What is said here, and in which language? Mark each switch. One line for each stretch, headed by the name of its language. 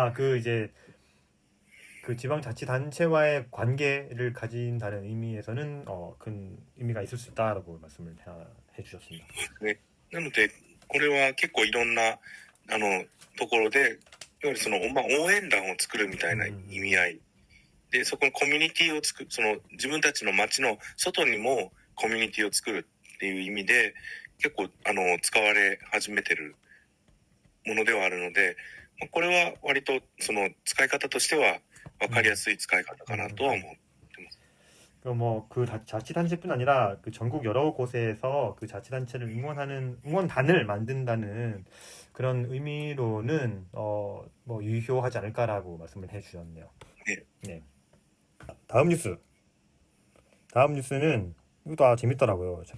Korean: 그 이제 그 지방자치단체와의 관계를 가진다는 의미에서는 큰 의미가 있을 수 있다라고 말씀을 해주셨습니다.
Japanese: ね、なのでこれは結構いろんなところでいわゆるその応援団を作るみたいな意味合いで、そこのコミュニティを作る、その自分たちの町の外にもコミュニティを作るっていう意味で結構使われ始めてるものではあるので、これは割とその使い方としては分かりやすい使い方かなとは思ってます。
Korean: 그 자치단체뿐 아니라 그 전국 여러 곳에서 그 자치단체를 응원하는 응원단을 만든다는 그런 의미로는 뭐 유효하지 않을까라고 말씀을 해주셨네요. 네. 다음 뉴스는 이것도 재밌더라고요.